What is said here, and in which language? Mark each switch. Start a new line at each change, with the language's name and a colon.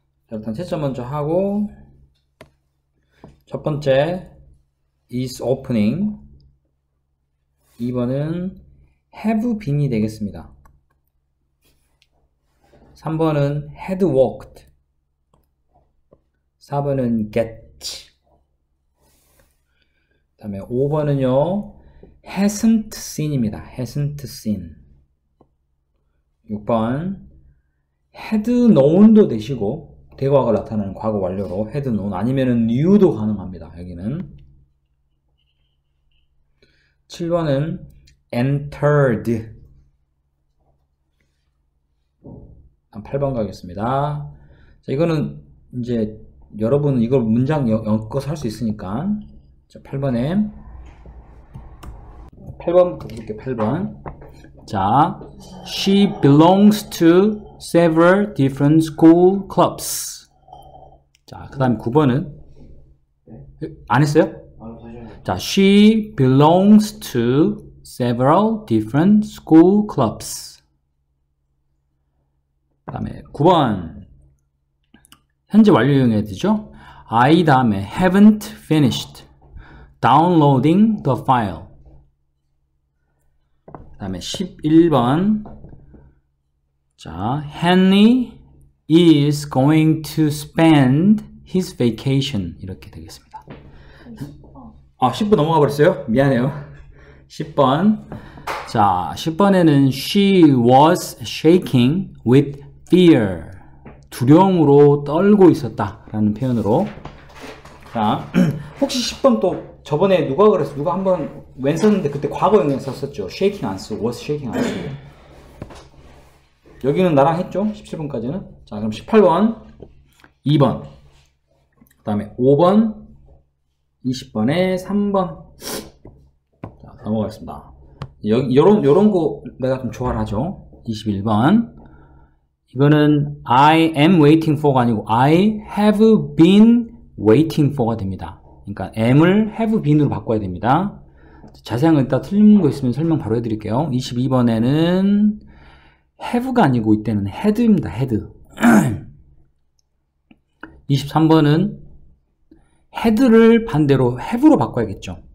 Korean: 자, 일단 채점 먼저 하고, 첫 번째, is opening. 2번은 have been이 되겠습니다.
English: 3번은 had walked.
Korean: 4번은 get. 그 다음에 5번은요, hasn't seen입니다.
English: hasn't seen.
Korean: 6번, had known도 되시고, 대과가 나타나는 과거 완료로 had known 아니면은 knew도 가능합니다. 여기는. 7번은 entered. 8번 가겠습니다. 자, 이거는 이제 여러분은 이걸 문장 엮어서 할 수 있으니까. 자, 8번부터 볼게요. 8번. 자,
English: she belongs to several different school clubs.
Korean: 자, 그 다음에 9번은 안 했어요? 자,
English: she belongs to several different school clubs.
Korean: 그 다음에 9번 현재 완료형이 되죠?
English: I
Korean: 다음에
English: haven't finished downloading the file.
Korean: 그 다음에 11번 자,
English: Henry is going to spend his vacation
Korean: 이렇게 되겠습니다. 아, 10번 넘어가 버렸어요? 미안해요. 10번 자, 10번에는
English: she was shaking with fear
Korean: 두려움으로 떨고 있었다 라는 표현으로. 자, 혹시 10번 또 저번에 누가 그랬어? 누가 한번 웬 썼는데 그때 과거형에 썼었죠. shaking 안 쓰고 was shaking 안 쓰고. 여기는 나랑 했죠. 17번까지는. 자, 그럼 18번 2번 그 다음에 5번 20번에 3번. 자, 넘어가겠습니다. 요런 거 내가 좀 좋아를 하죠. 21번 이거는
English: I am waiting for
Korean: 가 아니고
English: I have been waiting for
Korean: 가 됩니다. 그러니까 am을 have been으로 바꿔야 됩니다. 자세한 거 이따 틀린 거 있으면 설명 바로 해드릴게요. 22번에는 have가 아니고 이때는 had입니다.
English: had.
Korean: 23번은 had를 반대로 have로 바꿔야겠죠.